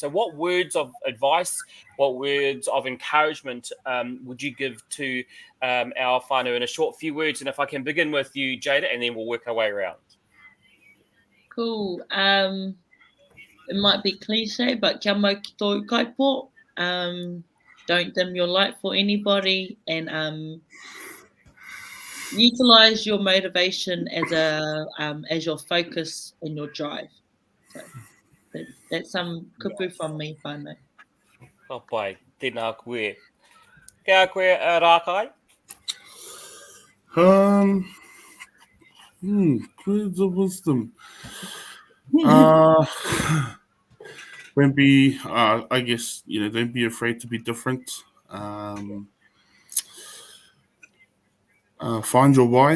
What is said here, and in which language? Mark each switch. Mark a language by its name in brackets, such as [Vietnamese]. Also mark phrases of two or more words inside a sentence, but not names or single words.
[English] So what words of advice, what words of encouragement would you give to our whānau in a short few words? And if I can begin with you, Jada, and then we'll work our way around. Cool. It might be cliche, but [Māori] kia mau ki tōu kaipo. [English] Don't dim your light for anybody, and utilize your motivation as your focus and your drive. So that's some kupu from me, whānau. [Māori] Ka pai, tēnā koe. Kia koe, Rākai? [English] Words of wisdom. Don't be, I guess, don't be afraid to be different. Find your why.